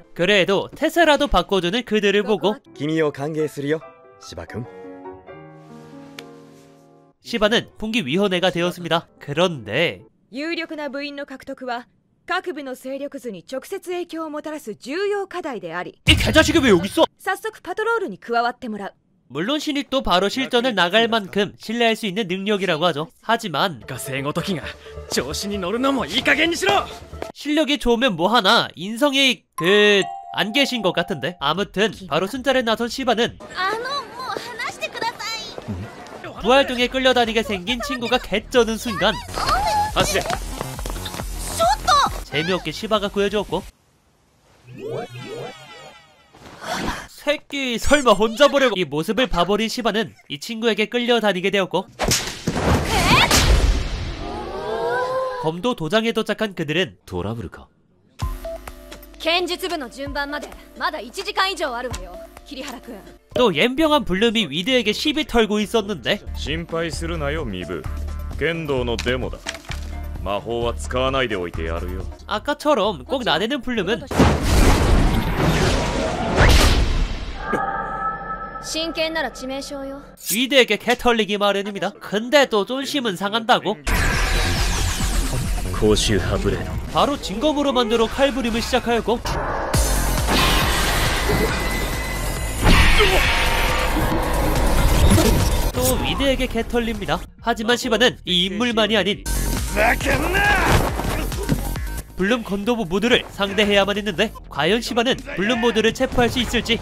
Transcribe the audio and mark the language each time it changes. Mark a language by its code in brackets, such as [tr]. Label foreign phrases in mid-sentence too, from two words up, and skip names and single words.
[ko] 그래도 태세라도 바꿔주는 그들을 보고 [ja] 君を歓迎するよ、芝君。 [ko] 시바는 풍기위원회가 되었습니다. 그런데 [ja] 有力な部員の獲得は各部の勢力図に直接影響をもたらす重要課題であり、 [ko] 이 개자식이 왜 여기 있어? [ja] 早速パトロールに加わってもらう。 [ko] 물론 신입도 바로 실전을 나갈 만큼 신뢰할 수 있는 능력이라고 하죠. 하지만 [ja] 学生ごときが調子に乗るのもいい加減にしろ。 [ko] 실력이 좋으면 뭐하나 인성이 안 계신 것 같은데. 아무튼 바로 순찰에 나선 시바는 [ja] あのもう話してください [ko] 부활동에 끌려다니게 생긴 친구가 개쩌는 순간 [ja] 走れ [ko] 재미없게 시바가 구해주었고, 새끼 설마 혼자 보려고. 이 모습을 봐버린 시바는 이 친구에게 끌려다니게 되었고, 검도 도장에 도착한 그들은 [ja] トラブルか。剣術部の順番までまだ1時間以上あるわよ桐原くん [ko] 또 옌병한 블룸이 위드에게 시비 털고 있었는데 [ja] 心配するなよミブ。剣道のデモだ。魔法は使わないでおいてやるよ。 [ko] 아까처럼 꼭 나대는 블룸은 [ja] 真剣なら致命傷よ [ko] 위드에게 개털리기 마련입니다. 근데 또 쫀심은 상한다고? [ja] 高周波ブレード。 [ko] 바로 진검으로 만들어 칼부림을 시작하였고, 또 위드에게 개털립니다. 하지만 시바는 이 인물만이 아닌 블룸 건도부 모두를 상대해야만 했는데, 과연 시바는 블룸 모두를 체포할 수 있을지.